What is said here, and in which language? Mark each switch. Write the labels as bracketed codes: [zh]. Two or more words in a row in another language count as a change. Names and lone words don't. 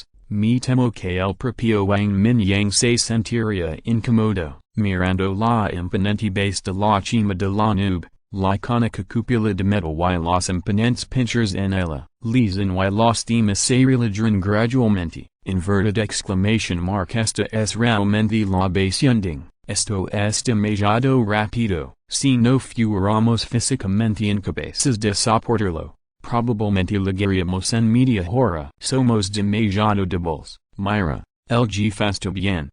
[es] Me temo que el propio Wang Mingyang se sentiría incómodo, mirando la imponente base de la cima de la nube, la icónica cúpula de metal y los imponentes pinchers en ella. Les y los demás se relajaron gradualmente. [en] Inverted exclamation mark [es] esta es realmente la base hunding. Esto es demasiado rápido. Si no fuéramos físicamente incapaces de soportarlo, probablemente llegaríamos en media hora. Somos demasiado débiles. Mira, el jefe está bien.